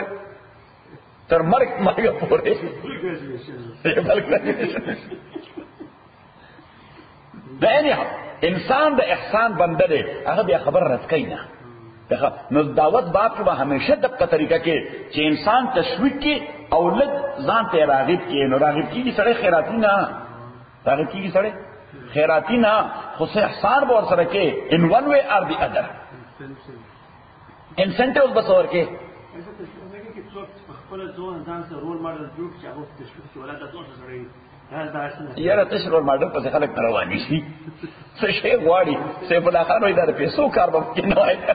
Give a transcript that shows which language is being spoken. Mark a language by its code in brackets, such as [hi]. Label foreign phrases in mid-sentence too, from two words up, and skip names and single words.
[ps] تر مرګه پورې. دا anyhow انسان د احسان بنده دی، هغه بیا خبر رد کوي نه. نو دعوت باب کې به همیشه دغه طریقه کې چې انسان تشویق کې او لږ ځان ته راغب کې. نو راغب کېږي سړی خیراتی نه، راغب کېږي سړی خیراتی نه، خو څه احسان به ورسره کې [en] in one way or the other. [ps] انسنټیوز به څه ورکې یاره تش رول ماډل پسې خلک نه رواني شي. څه شی غواړي سیف الله خان وایي دا د پیسو کار به پکې نه وای.